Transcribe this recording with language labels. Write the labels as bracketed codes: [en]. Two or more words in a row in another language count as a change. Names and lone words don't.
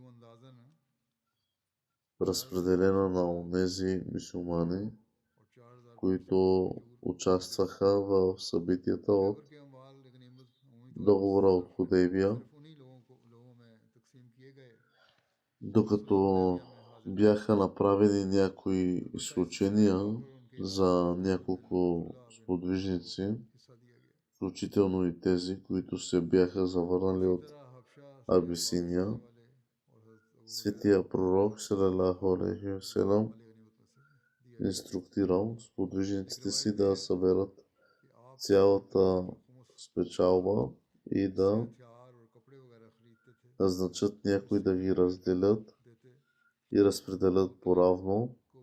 [bg] разпределена на онези мюсюлмани, които участваха в събитията от договора от Худейбия, докато бяха направени някои изключения за няколко сподвижници. включително и тези, които се бяха завърнали от Абисиния. Светия пророк [ar] صلى الله عليه وسلم [bg] инструктирал сподвижниците си да съберат цялата спечалба и да назначат някои да ги разделят и разпределят поравно.